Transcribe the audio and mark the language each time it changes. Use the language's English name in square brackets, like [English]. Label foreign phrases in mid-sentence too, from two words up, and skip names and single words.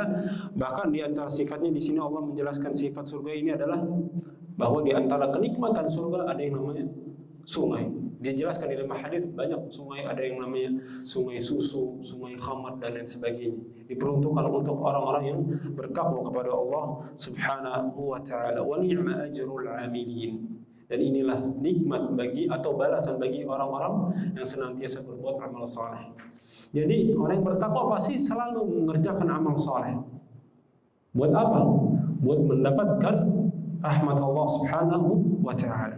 [Indonesian] Bahkan di antara sifatnya di sini Allah menjelaskan sifat surga ini adalah bahwa di antara kenikmatan surga ada yang namanya sungai. Dijelaskan di dalam hadis banyak sungai, ada yang namanya sungai susu, sungai khamar dan lain sebagainya. Diperuntukkan untuk orang-orang yang bertakwa kepada Allah [Arabic] سبحانه وتعالى. ونعم أجر العاملين. [Indonesian] Dan inilah nikmat bagi atau balasan bagi orang-orang yang senantiasa berbuat amal saleh. Jadi orang yang bertakwa pasti selalu mengerjakan amal saleh. Buat apa? Buat mendapatkan rahmat Allah [Arabic] سبحانه وتعالى.